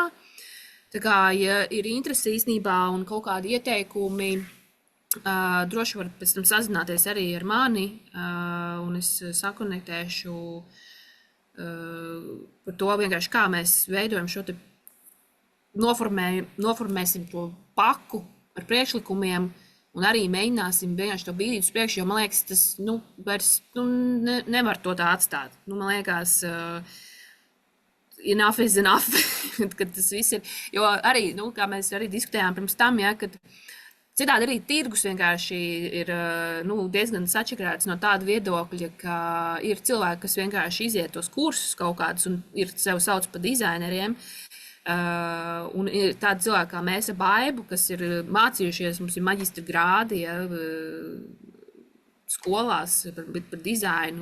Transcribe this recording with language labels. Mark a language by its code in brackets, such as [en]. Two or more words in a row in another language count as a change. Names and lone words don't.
[lv] Tā kā, ja ir interese īstenībā un kaut kādi ieteikumi, droši var pēc tam sazināties arī ar mani, un es sakonektēšu par to vienkārši, kā mēs veidojam šo te noformēsim to paku ar priekšlikumiem un arī mēģināsim vienkārši to bīdīt uz priekšu, jo man liekas, tas vairs nevar to tā atstāt. Man liekas, [en] enough is enough, [lv] kad tas viss ir, jo arī, kā mēs arī diskutējām pirms tam, ja, kad citādi arī tirgus vienkārši ir diezgan sačakrēts no tāda viedokļa, ka ir cilvēki, kas vienkārši iziet tos kursus kaut kādus un ir sev sauc par dizaineriem, un ir tādi cilvēki kā mēs ar Baibu, kas ir mācījušies, mums ir maģistra grādi, ja, skolās par dizainu.